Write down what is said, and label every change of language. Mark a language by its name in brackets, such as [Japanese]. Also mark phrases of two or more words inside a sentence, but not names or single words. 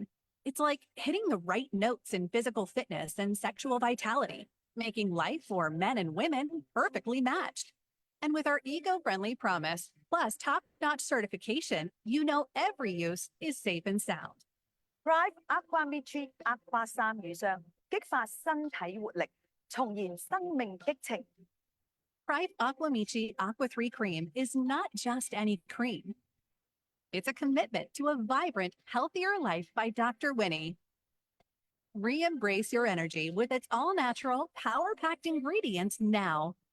[English] It's like hitting the right notes in physical fitness and sexual vitality, making life for men and women perfectly matched. And with our eco-friendly promise, plus top-notch certification, you know every use is safe and sound. [Cantonese] Drive Aqua Mitri Aqua 3 遇上，激發身體活力，重燃生命激情。 [English] Pride Aqua Michi Aqua 3 cream is not just any cream. It's a commitment to a vibrant, healthier life by Dr. Winnie. Re-embrace your energy with its all-natural, power-packed ingredients now.